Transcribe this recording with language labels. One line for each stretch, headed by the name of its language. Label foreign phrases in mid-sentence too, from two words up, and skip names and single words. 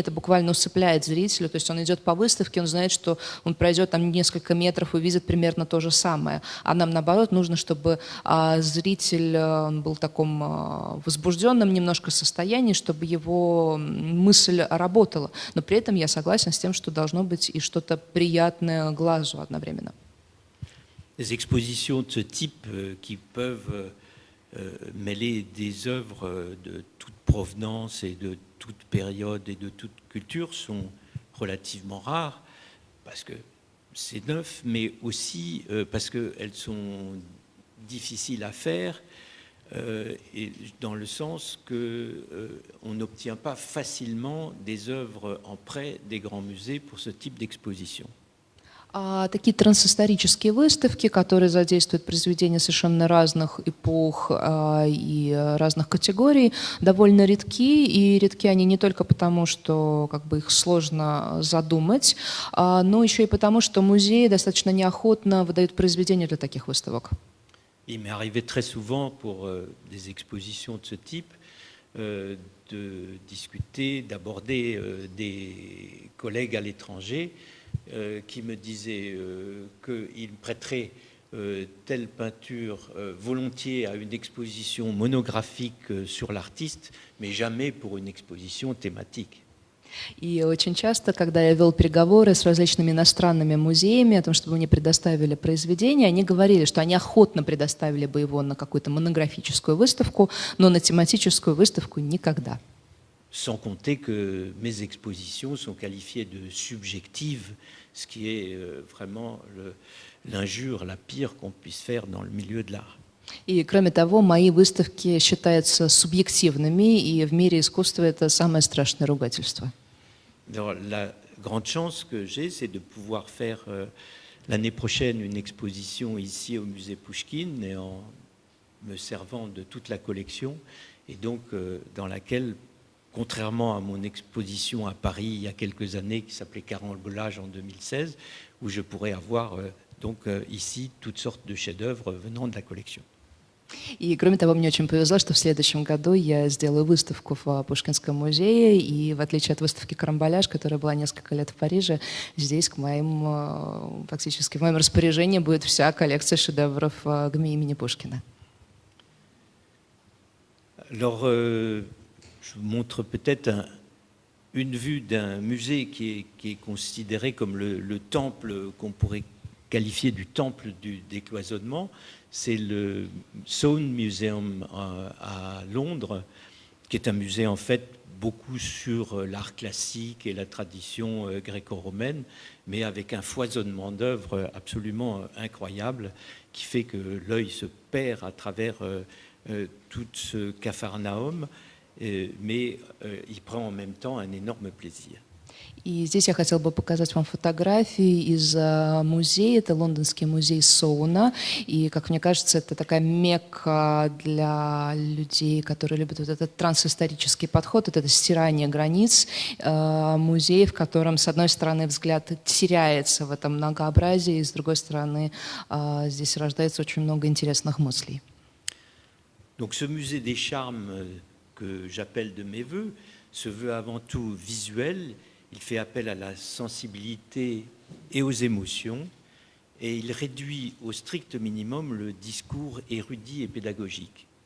Russian: Это буквально усыпляет зрителя. То есть он идет по выставке, он знает, что он пройдет там несколько метров и увидит примерно то же самое. А нам, наоборот, нужно, чтобы зритель был в таком возбужденном немножко состоянии, чтобы его мысль работала. Но при этом я согласен с тем, что должно быть и что-то приятное глазу одновременно.
French: Les expositions de ce type qui peuvent mêler des œuvres de toute provenance et de toute période et de toute culture sont relativement rares parce que c'est neuf, mais aussi parce qu'elles sont difficiles à faire et dans le sens qu'on n'obtient pas facilement des œuvres en prêt des grands musées pour ce type d'exposition.
Russian: Такие трансисторические выставки, которые задействуют произведения совершенно разных эпох и разных категорий, довольно редки. И редки они не только потому, что как бы их сложно задумать, но еще и потому, что музеи достаточно неохотно выдают произведения для таких выставок.
French: Il m'est arrivé très souvent pour des expositions de ce type de discuter, d'aborder des collègues à l'étranger qui me disaient qu'ils prêteraient telle peinture volontiers à une exposition monographique sur l'artiste, mais jamais pour une exposition thématique.
Russian: И очень часто, когда я вел переговоры с различными иностранными музеями о том, чтобы мне предоставили произведение, они говорили, что они охотно предоставили бы его на какую-то монографическую выставку, но на тематическую выставку никогда.
French: Sans compter que mes expositions sont qualifiées de subjectives, ce qui est vraiment l'injure la pire qu'on puisse faire dans le milieu de l'art.
Russian: И, кроме того, мои выставки считаются субъективными, и в мире искусства это самое страшное ругательство.
French: Alors, la grande chance que j'ai, c'est de pouvoir faire l'année prochaine une exposition ici au musée Pouchkine, et en me servant de toute la collection, et donc dans laquelle, contrairement à mon exposition à Paris il y a quelques années qui s'appelait Carambolage en 2016, où je pourrais avoir ici toutes sortes de chefs-d'œuvre venant de la collection.
Russian: И, кроме того, мне очень повезло, что в следующем году я сделаю выставку в Пушкинском музее, и в отличие от выставки «Карамболяж», которая была несколько лет в Париже, здесь фактически в моем распоряжении будет вся коллекция шедевров ГМИ имени Пушкина.
French: Alors, je vous montre peut-être une vue d'un musée qui est considéré comme le temple qu'on pourrait qualifié du temple du décloisonnement. C'est le Soane Museum à Londres, qui est un musée en fait beaucoup sur l'art classique et la tradition gréco-romaine, mais avec un foisonnement d'œuvres absolument incroyable qui fait que l'œil se perd à travers tout ce capharnaüm, mais il prend en même temps un énorme plaisir.
Russian: И здесь я хотела бы показать вам фотографии из музея. Это лондонский музей Соуна. И, как мне кажется, это такая мекка для людей, которые любят вот этот трансисторический подход, вот это стирание границ. Музей, в котором, с одной стороны, взгляд теряется в этом многообразии, и, с другой стороны, здесь рождается очень много интересных мыслей.
French: Donc, ce musée des charmes que j'appelle de mes voeux se veut avant tout visuel. Il fait appel à la sensibilité et aux émotions, et il réduit au strict minimum le discours érudit et pédagogique.